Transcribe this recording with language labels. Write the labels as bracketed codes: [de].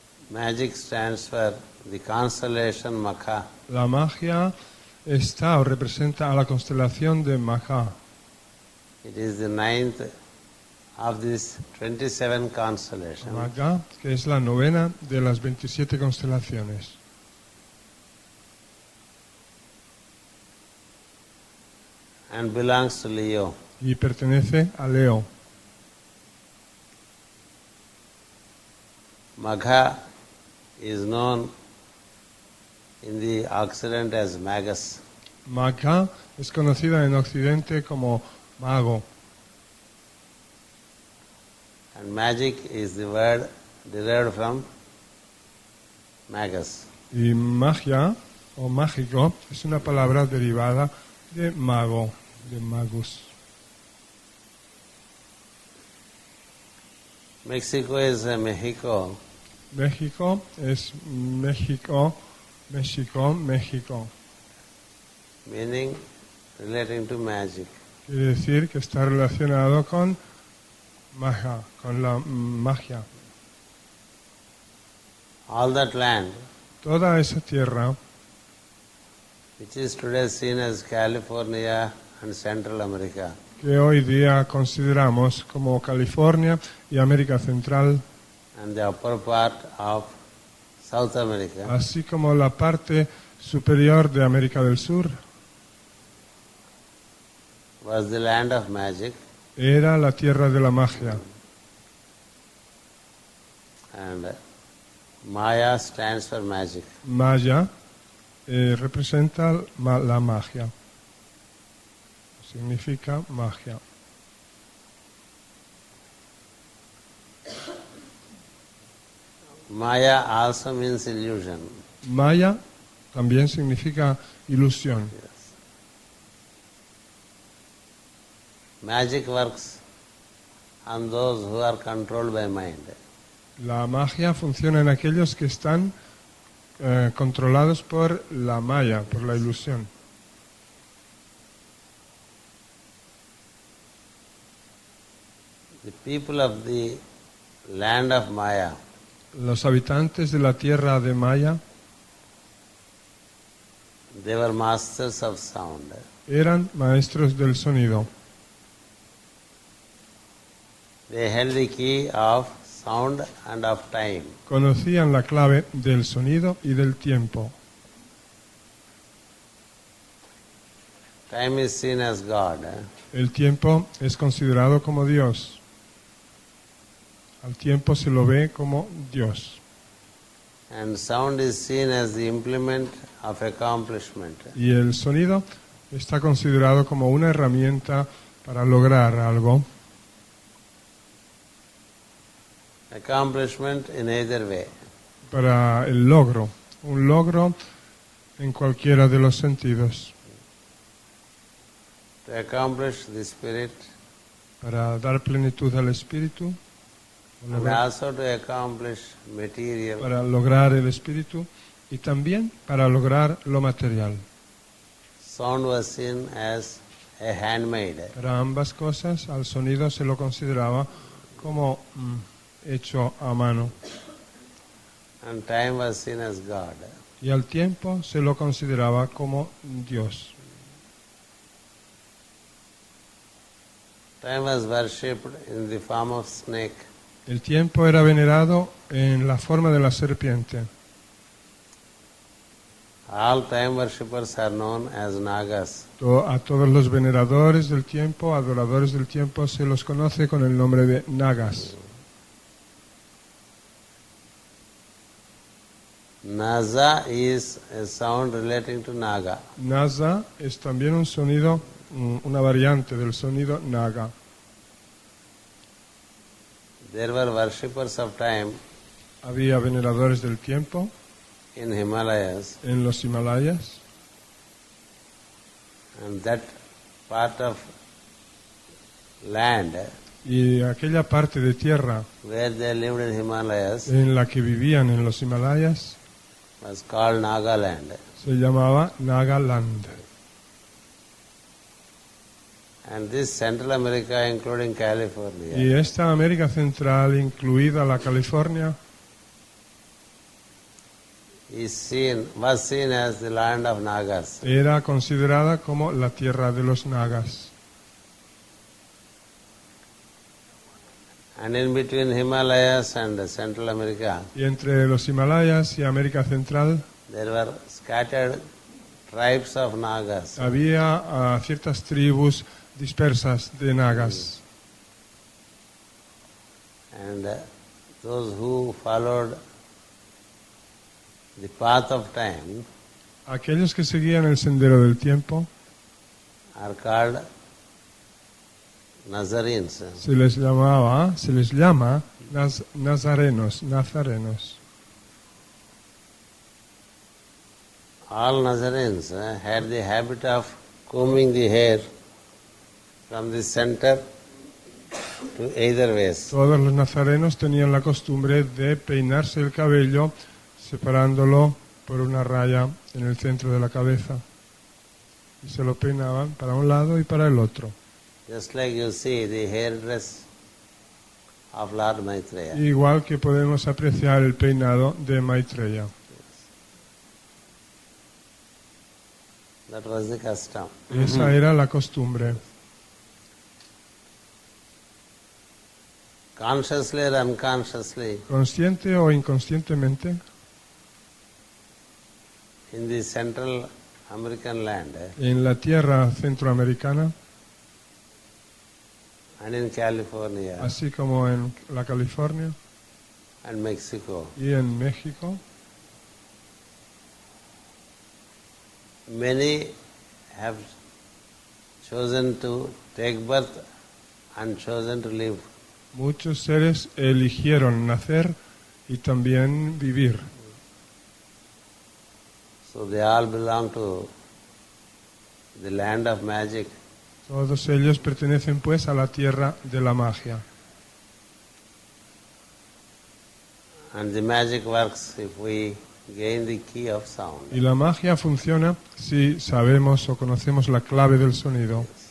[en] Magic stands for the constellation Makha. [es] La magia está o representa a la constelación de Maha. [en] It is the ninth of these 27 constellations. [es] Maga, que es la novena de las 27 constelaciones. [en] And belongs to Leo. [es] Y pertenece a Leo. [en] Magha is known in the Occident as Magus. [es] Maga es conocida en Occidente como mago. [en] And magic is the word derived from Magus. [es] Y magia o mágico es una palabra derivada de mago, de magus. [en] Mexico is Mexico. [es] México es México, México, México. [en] Meaning relating to magic. [es] Quiere decir que está relacionado con magia, con la magia. [en] All that land, [es] Toda esa tierra, [en] which is today seen as California and Central America, [es] que hoy día consideramos como California y América Central, [en] and the upper part of South America, [es] así como la parte superior de América del Sur, [en] was the land of magic. [es] era la tierra de la magia. [en] And Maya stands for magic. [es] Maya representa la magia. Significa magia. [en] Maya also means illusion. [es] Maya también significa ilusión. [en] Yes. Magic works on those who are controlled by mind. [es] La magia funciona en aquellos que están controlados por la maya, por la ilusión. [en] The people of the land of Maya [es] Los habitantes de la tierra de Maya [en] they were masters of sound. [es] eran maestros del sonido. [en] They held the key of sound and of time. [es] Conocían la clave del sonido y del tiempo. [en] Time is seen as God. [es] El tiempo es considerado como Dios. Al tiempo se lo ve como Dios. [en] And sound is seen as the implement of accomplishment. [es] Y el sonido está considerado como una herramienta para lograr algo. [en] Accomplishment in either way. [es] Para el logro. Un logro en cualquiera de los sentidos. [en] To accomplish the spirit [es] Para dar plenitud al espíritu. [en] and also to accomplish material. [es] Para lograr el espíritu y también para lograr lo material. [en] Sound was seen as a handmaid. [es] Para ambas cosas, al sonido se lo consideraba como hecho a mano, [en] And time was seen as God. [es] y al tiempo se lo consideraba como Dios. [en] Time was worshipped in the form of snake. [es] El tiempo era venerado en la forma de la serpiente. [en] All time worshippers are known as Nagas. [es] A todos los veneradores del tiempo, adoradores del tiempo, se los conoce con el nombre de Nagas. [en] Naza is a sound relating to Naga. [es] Nasa es también un sonido, una variante del sonido Naga. [en] There were worshippers of time [es] Había veneradores del tiempo [en] in Himalayas, [es] en los Himalayas, [en] and that part of land [es] y aquella parte de tierra [en] where they lived in Himalayas [es] en la que vivían en los Himalayas [en] was called Nagaland. [es] se llamaba Nagaland. [en] And this Central America, including [es] Y [en] California, [es] esta América Central, incluida la California, [en] was seen as the land of Nagas. [es] era considerada como la tierra de los Nagas. [en] And in between Himalayas and Central America, [es] Y entre los Himalayas y América Central [en] there were scattered tribes of Nagas. [es] había ciertas tribus dispersas de Nagas. [en] And those who followed the path of time [es] Aquellos que seguían el sendero del tiempo [en] are called Nazarenes. [es] se les llama nazarenos. [en] All Nazarenes had the habit of combing the hair from the center to either ways. [es] Todos los nazarenos tenían la costumbre de peinarse el cabello separándolo por una raya en el centro de la cabeza. Y se lo peinaban para un lado y para el otro. [en] Just like you see the hairdress of Lord Maitreya. [es] Igual que podemos apreciar el peinado de Maitreya. [en] That was the custom. [es] Esa era la costumbre. [en] Consciously or unconsciously, [es] Consciente o inconscientemente, [en] in the Central American land [es] en la tierra centroamericana, [en] and in California [es] así como en la California [en] and Mexico, [es] y en México, [en] many have chosen to take birth and chosen to live. [es] muchos seres eligieron nacer y también vivir. [en] So they all belong to the land of magic. [es] Todos ellos pertenecen pues a la tierra de la magia. [en] And the magic works if we gain the key of sound. [es] Y la magia funciona si sabemos o conocemos la clave del sonido.